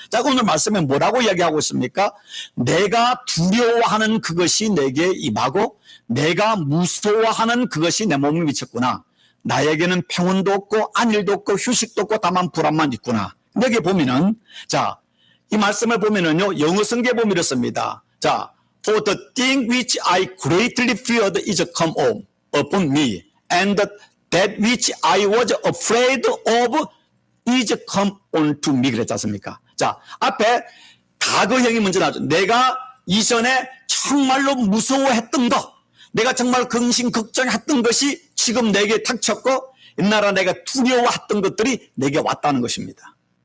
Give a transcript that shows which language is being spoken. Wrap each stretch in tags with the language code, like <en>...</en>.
<ko>자, 오늘 말씀에 뭐라고 이야기하고 있습니까? 내가 두려워하는 그것이 내게 임하고 내가 무서워하는 그것이 내 몸에 미쳤구나. 나에게는 평온도 없고 안일도 없고 휴식도 없고 다만 불안만 있구나. 여기 보면은 자, 이 말씀을 보면은요 영어 성경에 보면 이렇습니다. 자,</ko> <en>for the thing which I greatly feared is come upon me, and that which I was afraid of is come unto me.</en> <ko>그랬지 않습니까? 자, 앞에 과거형이 먼저 나오죠. 내가 이전에 정말로 무서워했던 것, 내가 정말 근심 걱정했던 것이 지금 내게 닥쳤고 옛날에 내가 두려워했던 것들이 내게 왔다는 것입니다.</ko>